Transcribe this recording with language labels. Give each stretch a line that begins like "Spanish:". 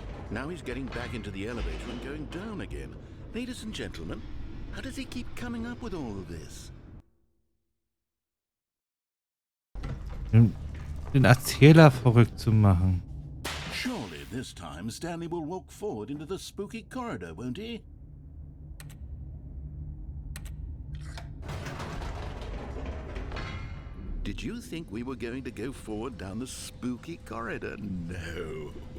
English: Now he's getting back into the elevator and going down again. Ladies and gentlemen, how does he keep coming up with all of this?
German: Den Erzähler verrückt zu machen.
English: Surely this time Stanley will walk forward into the spooky corridor, won't he? Did you think we were going to go forward down the spooky corridor? No.